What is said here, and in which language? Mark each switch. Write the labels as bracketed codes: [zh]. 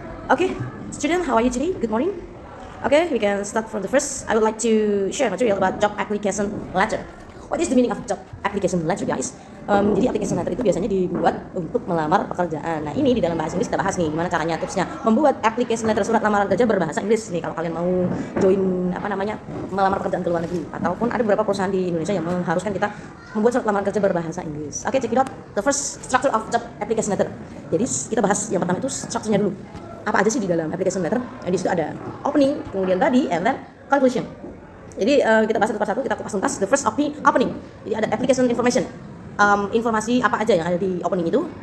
[en] Okay, student, how are you today? Good morning. Okay, we can start from the first. I would like to share material about job application letter. What is the meaning of job application letter, guys? [id] Jadi application letter itu biasanya dibuat untuk melamar pekerjaan. Nah, ini di dalam bahasa Inggris kita bahas nih gimana caranya, tipsnya membuat application letter, surat lamaran kerja berbahasa Inggris nih kalau kalian mau join melamar pekerjaan ke luar negeri, ataupun ada beberapa perusahaan di Indonesia yang mengharuskan kita membuat surat lamaran kerja berbahasa Inggris. [en] Oke, check it out. The first structure of job application letter. [id] Jadi kita bahas yang pertama itu strukturnya dulu. Apa aja sih di dalam application letter? Di situ ada opening, kemudian body, and then conclusion. Jadi kita bahas satu persatu, kita kupas tuntas. The first opening. Jadi ada application information. Informasi apa aja yang ada di opening itu.